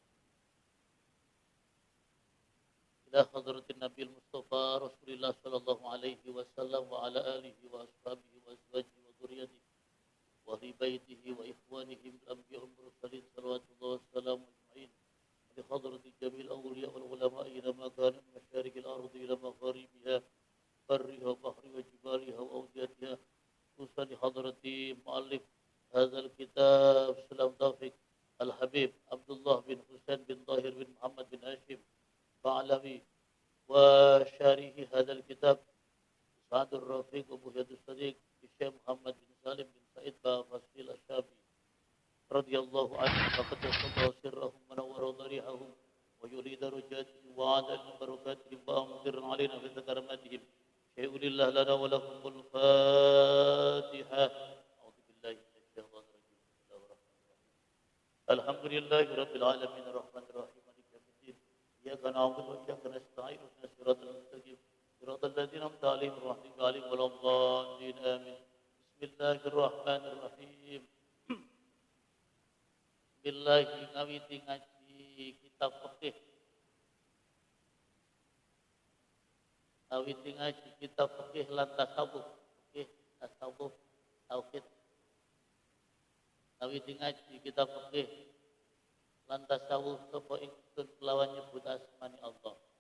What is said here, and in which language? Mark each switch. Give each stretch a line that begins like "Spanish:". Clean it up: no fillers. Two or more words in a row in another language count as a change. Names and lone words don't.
Arabic: إلى حضرة النبي المصطفى رسول الله صلى الله عليه وسلم وعلى آله وأصحابه وأزواجه وذريته وأهل بيته وإخوانه بالأنبياء والمرسلين صلوات الله والسلام أجمعين. لحضرة جميع الأولياء والعلماء إلى مكان مشارق الأرض إلى مغاربها برها وبحرها وجبالها وأوديتها. خصوصا دي حضرة مؤلف هذا الكتاب سلم التوفيق الحبيب عبد الله بن حسين بن طاهر بن محمد بن هاشم باعلوي وشارح هذا الكتاب سعادة الرفيق وبغية الصادق الشيخ محمد بن سالم بن سعيد بافضل الشافعي رضي الله عنه فقد يسلى سرهم ونور ضريحهم ويريد رجاتهم وعاد بركاتهم وأمد علينا بتكرماتهم. شيء لله لنا ولكم الفاتحة. أعوذ بالله من الشيطان الرجيم بسم الله الرحمن الرحيم. الحمد لله رب العالمين الرحمن الرحيم مالك يوم الدين. إياك نعبد وإياك نستعين اهدنا الصراط المستقيم. صراط الذين أنعمت عليهم غير المغضوب عليهم ولا الضالين. آمين. بسم الله الرحمن الرحيم بسم الله الرحمن الرحيم.
Javanese: Ngawiti ngaji kitab fikih. Awiti ngaji kitab fikih lan tasawuf, fikih tasawuf tauhid. Awiti ngaji kitab fikih lan tasawuf sapa ingsun kelawan nyebut asmani Allah.